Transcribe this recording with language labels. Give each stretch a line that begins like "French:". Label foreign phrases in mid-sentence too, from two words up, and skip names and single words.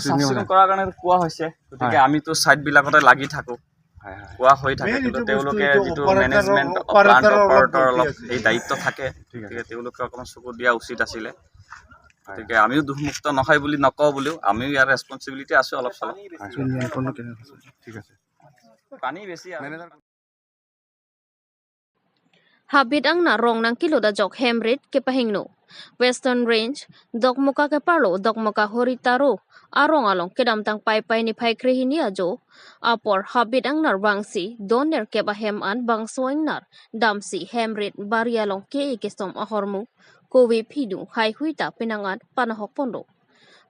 Assamese: চাফ চিকুণ কৰাৰ কাৰণে কোৱা হৈছে গতিকে আমিতো ছাইডবিলাকতে লাগি থাকোঁ কোৱা হৈ থাকে কিন্তু তেওঁলোকে যিটো
English: management plant operator
Assamese: অলপ এই দায়িত্ব থাকে গতিকে তেওঁলোকে অকণমান চকু দিয়া উচিত আছিলে গতিকে আমিও দুখমুক্ত নহয় বুলি নকওঁ বুলিও আমিও ইয়াৰ ৰেছপনচিবিলিটি আছোঁ অলপ চলপ ঠিক আছে পানী বেছি
Karbi: Habit ang narong ng kilo da jok hemrit ke pahingno. Western Range, dokmuka ke parlo, dokmuka horitaro, arong along kedamtang paypay ni paykrihin ni ajo. Apor habit ang narbangsi, doner ke bahem an bangsoing nar, damsi hemrit barialong ke ikistom ahormu, kowe pidu hai huita pinangat panahok pondo.